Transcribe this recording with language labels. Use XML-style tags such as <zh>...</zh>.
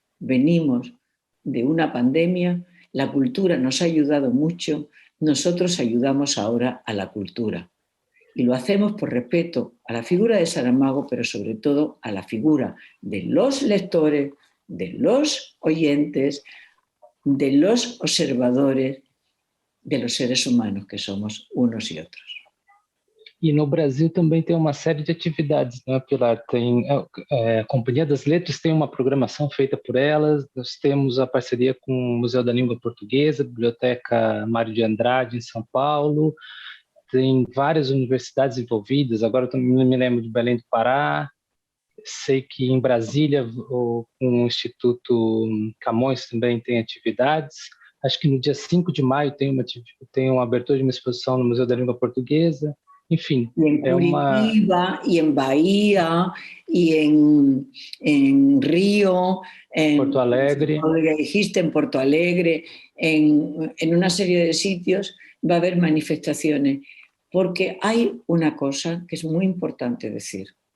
<es>Venimos de una pandemia, la cultura nos ha ayudado mucho, nosotros ayudamos ahora a la cultura. Y lo hacemos por respeto a la figura de Saramago, pero sobre todo a la figura de los lectores, de los oyentes, de los observadores, de los seres humanos que somos unos y otros.</es> <pt>E no Brasil também tem uma série de atividades, né, Pilar? Tem a Companhia das Letras tem uma programação feita por elas, nós temos a parceria com o Museu da Língua Portuguesa, Biblioteca Mário de Andrade, em São Paulo, tem várias universidades envolvidas, agora eu me lembro de Belém do Pará, sei que em Brasília o Instituto Camões também tem atividades, acho que no dia 5 de maio tem uma abertura de uma exposição no Museu da Língua Portuguesa. Enfim,</pt> <es>y en Curitiba, y en Bahía, y en Río, en Porto Alegre, dijiste, en Porto Alegre, en una serie de sitios va a haber manifestaciones, porque hay una cosa que es muy importante decir.</es>